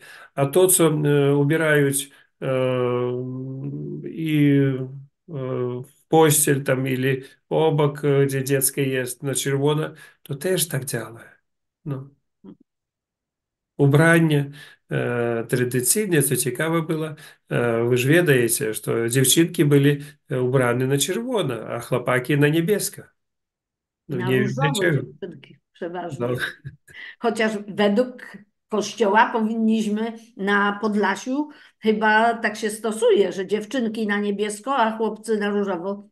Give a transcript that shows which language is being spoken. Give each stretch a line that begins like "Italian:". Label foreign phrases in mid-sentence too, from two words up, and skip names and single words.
Polish: A to, co ubierają i w pościel tam, или obok, gdzie dziecko jest, na czerwono, to też tak działa. No. Ubranie tradycyjne, co ciekawe było, wy
Russian: ж ведаете, что
Polish: dziewczynki byli ubrane na czerwono, a chłopaki na niebiesko. No Na nie wiem różowo dlaczego. dziewczynki No, przeważnie. Chociaż według Kościoła powinniśmy na Podlasiu chyba tak się stosuje, że dziewczynki na niebiesko, a chłopcy na różowo.